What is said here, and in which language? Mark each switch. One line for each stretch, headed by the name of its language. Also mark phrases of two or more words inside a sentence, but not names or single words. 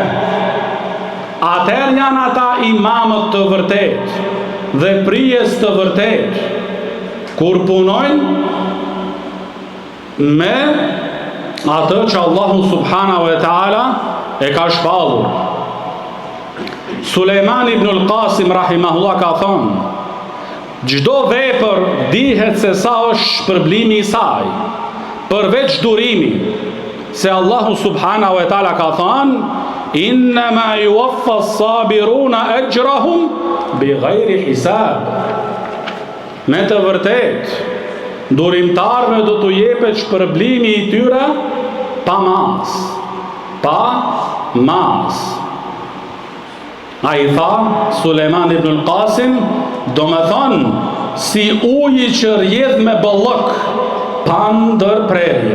Albanian: Atëherë janë ata imamët të vërtet dhe prijes të vërtet, kur punojnë me atë që Allahu
Arabic: سبحانه وتعالى
Albanian: e ka shpallur. Sulejman ibn al-Qasim rahimahullah ka thonë, çdo vepër dihet se sa është shpërblimi i saj, përveç durimi, se Allahu
Arabic: سبحانه وتعالى
Albanian: ka thonë,
Arabic: إنما يوفى الصابرون أجرهم بغير حساب.
Albanian: Me të vërtet, durimtarve do t'u jepet shpërblimi i tyre pa mas. Pa mas. A i tha, Sulejman ibn al-Qasim, do me thonë, si uji që rjedh me bëllëk, pa ndërprerje.